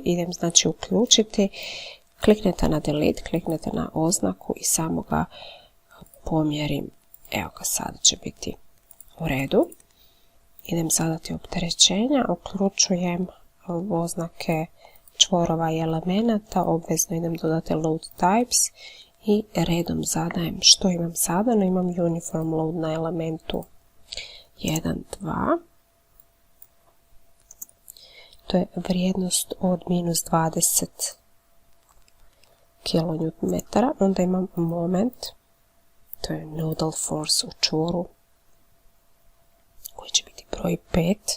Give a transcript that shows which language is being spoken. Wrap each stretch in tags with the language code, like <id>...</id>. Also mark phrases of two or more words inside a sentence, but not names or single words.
<hr>Idem znači uključiti, kliknete na delete, kliknete na oznaku i samo ga pomjerim. Evo ga, sada će biti u redu. Idem zadati opterećenja, uključujem oznake čvorova i elemenata, obvezno idem dodati</hr> <en>load types</en> <hr>i redom zadajem što imam zadano. Imam</hr> <en>uniform load</en> <hr>na elementu 1, 2. To je vrijednost od -20 kN. Onda imam moment, to je</hr> <en>nodal force</en> <hr>u čvoru, koji će biti broj 5.</hr>